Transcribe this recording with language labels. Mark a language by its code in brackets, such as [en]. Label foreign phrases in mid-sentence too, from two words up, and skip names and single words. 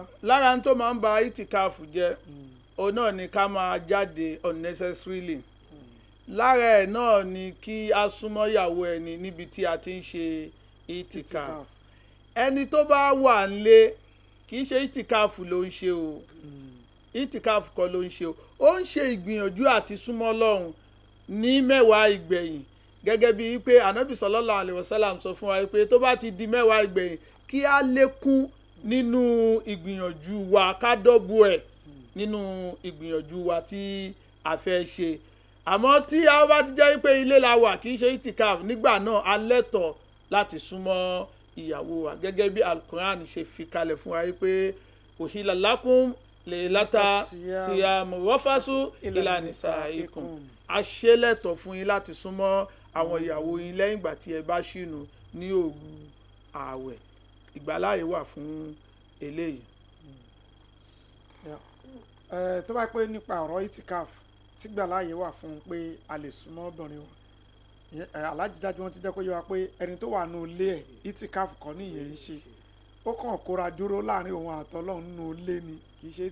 [yo] lára tó máa ń ba itikaf jẹ́ òun náà ni ká máa jáde unnecessarily lára ẹ̀ náà ni kí a súnmọ́ ìyàwó ẹni níbi tí a ti ń ṣe itikaf ẹni tó bá wà nílé kì í ṣe itikaf ló ń ṣe o itikaf kọ́ ló ń ṣe o ó ń ṣe ìgbìyànjú àti súnmọ́ Ọlọ́run ní mẹ́wàá ìgbẹ̀yìn gẹ́gẹ́ bíi pé anabi [ar] صلى الله عليه وسلم [yo] sọ fún wa pé tó bá ti di mẹ́wàá ìgbẹ̀yìn kí a lékún nínú ìgbìyànjú wa ká dọ́bù ẹ̀ nínú ìgbìyànjú wa tí a fẹ́ ṣe àmọ́ tí a bá ti jẹ́ pé ilé la wà kì í ṣe itikaf nígbà náà a lẹ́tọ̀ọ́ láti súnmọ́ ìyàwó wa gẹ́gẹ́ bí alukuran ṣe fi kalẹ̀ fún wa pé [ar] أحلّ لكم ليلة الصيام الرفث إلى نسائكم [yo] a ṣe lẹ́tọ̀ọ́ fún yín láti súnmọ́ àwọn ìyàwó yín lẹ́yìn ìgbà tí ẹ bá ṣìnú ní òru ààwẹ̀ ìgbàláyè wà fún eléyìí. tó bá pẹ́ nípa ọ̀rọ̀ itikaf tí gbàláyè wà fún pé a lè súnmọ́ obìnrin wa alájíjájú wọn ti jẹ́ kó yé wa pé ẹni tó wà nínú ilé ẹ̀ itikaf kọ́ nìyẹn ń ṣe ó kàn kóra dúró láàrin òun àtọ́lọ́run nínú ilé ni kì í ṣe